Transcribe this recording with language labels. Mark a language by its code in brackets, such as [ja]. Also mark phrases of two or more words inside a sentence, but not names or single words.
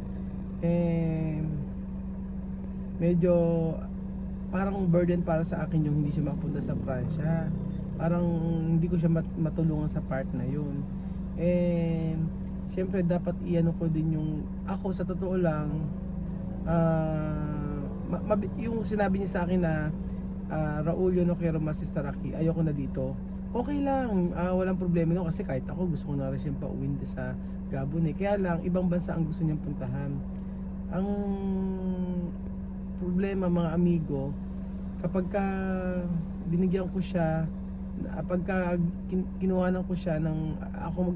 [tl] Medyo parang burden para sa akin yung hindi siya makapunta sa Pransya. Parang hindi ko siya matulungan sa part na yun. Siyempre dapat iano ko din yung ako sa totoo lang yung sinabi niya sa akin na Raul, [es] yo no quiero más estar aquí, [tl] ayoko na dito. Okay lang, walang problema no, kasi kahit ako gusto ko na rin siyang pauwiin sa Gabon Kaya lang ibang bansa ang gusto niyang puntahan. Ang problema mga amigo, kapag binigyan ko siya, pagka kinuhanan ko siya ng ako